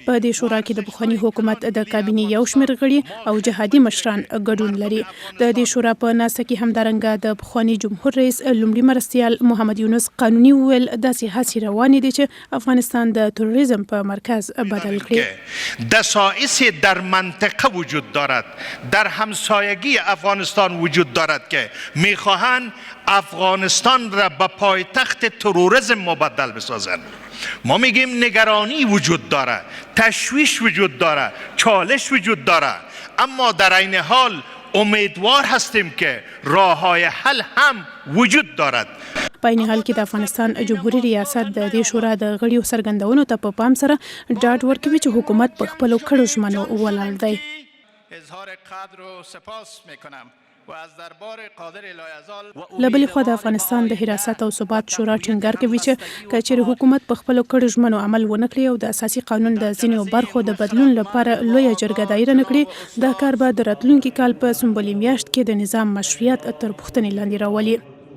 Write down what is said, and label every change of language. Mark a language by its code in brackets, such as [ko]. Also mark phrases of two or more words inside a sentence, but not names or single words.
[ps] په دې شورا کې د پخواني حکومت د کابینې یو شمېر غړي او جهادي مشران ګډون لري. د دې شورا په ناسته کې همدارنګه د پخواني جمهور رئیس لومړي مرستیال محمد یونس قانوني وویل داسې هڅې روانې دي چې افغانستان د تروریزم په مرکز بدل کړي. [fa] دسائس در منطقه وجود دارد، در همسایگی افغانستان وجود دارد که میخواهند افغانستان را به پایتخت تروریسم مبدل بسازند. ما میگیم نگرانی وجود داره، تشویش وجود داره، چالش وجود داره، اما در این حال امیدوار هستیم که راههای حل هم وجود دارد. [ps] په [fa] این حال [ps] کې د افغانستان جمهوریت ریاست د دې شورا د غړیو څرګندونو ته په پام سره ډاډ ورکوي چې حکومت په خپلو کړو ژمنو ولاړ دی. [fa] اظهار قدر و سپاس میکنم. [ps] له بلې خوا د افغانستان د حراست او ثبات شورا ټینګار کوي چې که چیرې حکومت په خپلو کړو ژمنو عمل ونه کړي او د اساسي قانون د ځینو برخو د بدلون لپاره لویه جرګه دایره نه کړي، دا کار به د راتلونکي کال په سنبلې میاشت کې د نظام مشروعیت تر پوښتنې لاندې راولي.